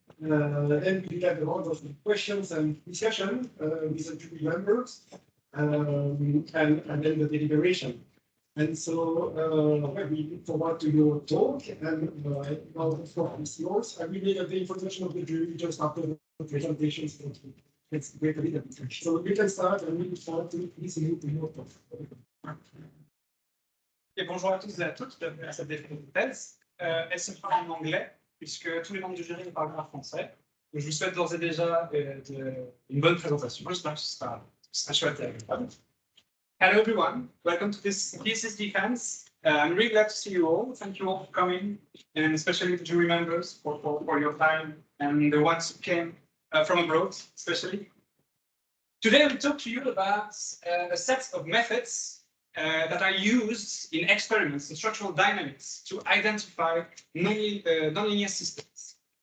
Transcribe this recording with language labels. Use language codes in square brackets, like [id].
[en] Then we have a lot of questions and discussion with the jury members, and then the deliberation. And so we look forward to your talk, and now the floor is yours. I will make the introduction of the jury just after the presentation. So let's wait a little bit. So we can start, and we look forward to listening to your talk. [fr] Et bonjour à tous et à toutes, bienvenue à cette définition de thèse. Elle se fera en anglais, puisque tous les membres du jury ne parlent pas français. Donc, je vous souhaite d'ores et déjà une bonne présentation. J'espère que ce sera chouette et agréable. [en] Hello everyone, welcome to this thesis defense. I'm really glad to see you all. Thank you all for coming, and especially the jury members for your time, and the ones who came from abroad, especially. Today we'll talk to you about a set of methods that are used in experiments in structural dynamics to identify nonlinear systems.